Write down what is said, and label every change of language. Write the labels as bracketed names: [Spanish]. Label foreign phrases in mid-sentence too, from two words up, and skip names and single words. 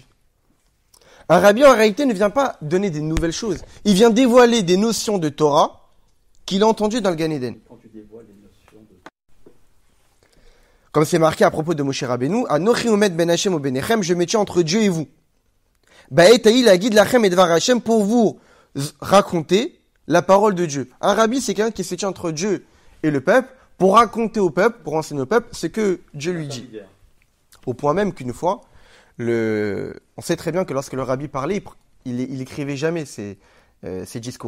[French] Un rabbi, en réalité, ne vient pas donner des nouvelles choses. Il vient dévoiler des notions de Torah qu'il a entendues dans le Gan Eden. Comme c'est marqué à propos de Moshe Rabbeinu, [Hebrew] אנכי עומד בין השם וביניכם, [French] je me tiens entre Dieu et vous. [Hebrew] בעת ההיא להגיד לכם את דבר השם [French] pour vous raconter la parole de Dieu. Un rabbi, c'est quelqu'un qui se tient entre Dieu et le peuple pour raconter au peuple, pour enseigner au peuple ce que Dieu lui dit. Au point même qu'une fois, on sait très bien que lorsque le rabbi parlait, il écrivait jamais ses discours.